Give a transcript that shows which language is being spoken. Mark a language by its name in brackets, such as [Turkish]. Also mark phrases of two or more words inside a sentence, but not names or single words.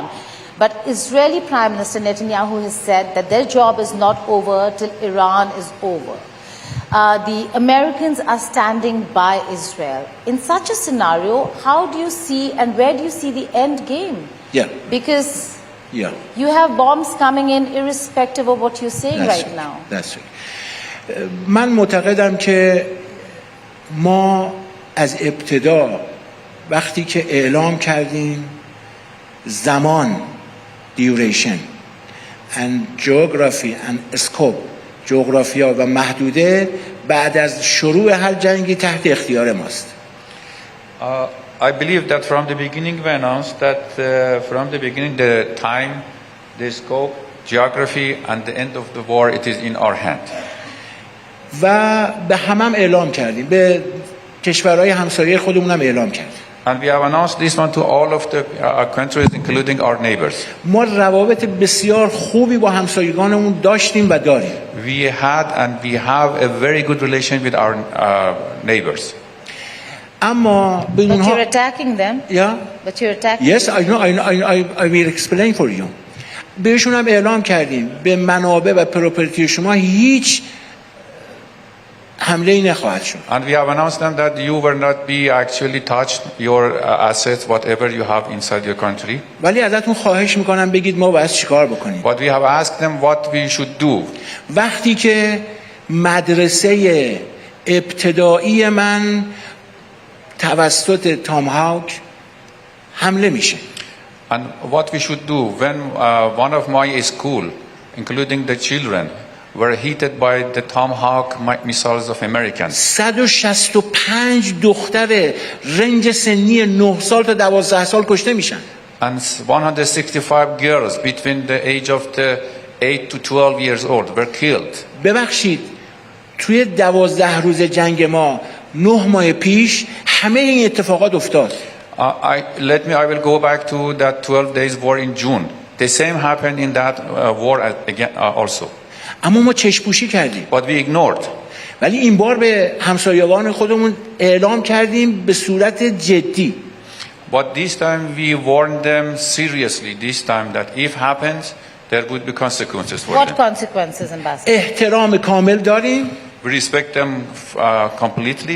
[English] But Israeli Prime Minister Netanyahu has said that their job is not over till Iran is over. The Americans are standing by Israel. In such a scenario, how do you see and where do you see the end game? Yeah. Because you have bombs coming in irrespective of what you're saying right now. That's right. [Persian] من معتقدم که ما از ابتدا وقتی که اعلام کردیم زمان [English] duration and geography and scope [Persian] جغرافیا و محدوده بعد از شروع هر جنگی تحت اختیار ماست. [English] I believe that from the beginning we announced that from the beginning the time, the scope, geography and the end of the war it is in our hand. [Persian] و به همم اعلام کردیم، به کشورهای همسایه خودمون هم اعلام کردیم. [English] And we have announced this one to all of the countries, including our neighbors. [Persian] ما روابط بسیار خوبی با همسایگانمون داشتیم و داریم. [English] We had and we have a very good relation with our neighbors. [Persian] اما به [English] But [Persian] اونها [English] you're attacking them. But you're attacking Yes, I will explain for you. [Persian] بهشون هم اعلام کردیم به منابع و پروپرتی شما هیچ حمله ای نخواهد شد. [English] And we have announced them that you will not be actually touched your assets whatever you have inside your country. [Persian] ولی ازتون خواهش میکنم بگید ما باید چیکار بکنیم. [English] But we have asked them what we should do. [Persian] وقتی که مدرسه ابتدایی من توسط تام هاوک حمله میشه. [English] And what we should do when one of my school, including the children, were hit by the Tomahawk missiles of Americans. [Persian] 165 دختر رنج سنی 9 سال تا 12 سال کشته میشن. [English] And 165 girls between the age of the 8 to 12 years old were killed. [Persian] ببخشید توی 12 روز جنگ ما 9 ماه پیش همه این اتفاقات افتاد. [English] I will go back to that 12 days war in June. The same happened in that war again also. [Persian] اما ما چشم‌پوشی کردیم. [English] But we ignored. [Persian] ولی این بار به همسایگان خودمون اعلام کردیم به صورت جدی. [English] But this time we warned them seriously. This time that if happens, there would be consequences for them. What consequences, Ambassador? [Persian] احترام کامل داریم. [English] We respect them completely.